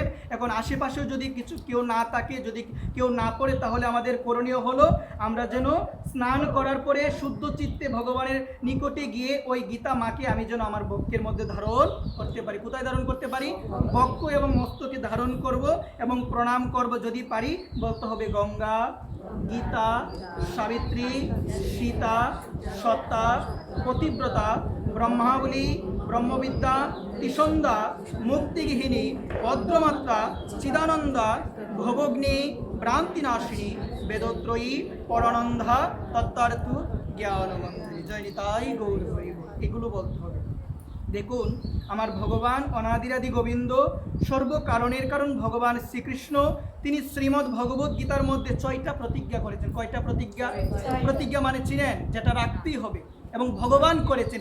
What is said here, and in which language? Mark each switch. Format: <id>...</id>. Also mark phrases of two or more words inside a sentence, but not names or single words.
<bn>এখন আশেপাশেও যদি কেউ না থাকে, যদি কেউ না পড়ে, তাহলে আমাদের করণীয় হলো আমরা যেন স্নান করার পরে শুদ্ধ চিত্তে ভগবানের নিকটে গিয়ে ওই গীতা মাকে আমি যেন আমার বক্ষের মধ্যে ধারণ করতে পারি। কোথায় ধারণ করতে পারি? বক্ষ এবং মস্তকে ধারণ করব এবং প্রণাম করব। যদি পারি বলতে হবে গঙ্গা, গীতা, সাবিত্রী, সীতা, সত্তা, পতিব্রতা, ব্রহ্মাবলী, ব্রহ্মবিদ্যা, ত্রিসন্ধ্যা, মুক্তিগৃহিণী, ভদ্রমাত্রা, চিদানন্দা, ভবগ্নি, ভ্রান্তিনাশিনী, বেদত্রয়ী, পরানন্দা, তত্ত্বার্থ জ্ঞানমন্ত্রী, জয় নিতাই গৌর হরি। এগুলো বলতে হবে। দেখুন, আমার ভগবান অনাদিরাদি গোবিন্দ, সর্বকারণের কারণ ভগবান শ্রীকৃষ্ণ, তিনি শ্রীমদ্ ভগবত গীতার মধ্যে 6টা প্রতিজ্ঞা করেছেন। কয়টা প্রতিজ্ঞা? প্রতিজ্ঞা মানে চিনেন, যেটা রাখতেই হবে এবং ভগবান করেছেন।</bn>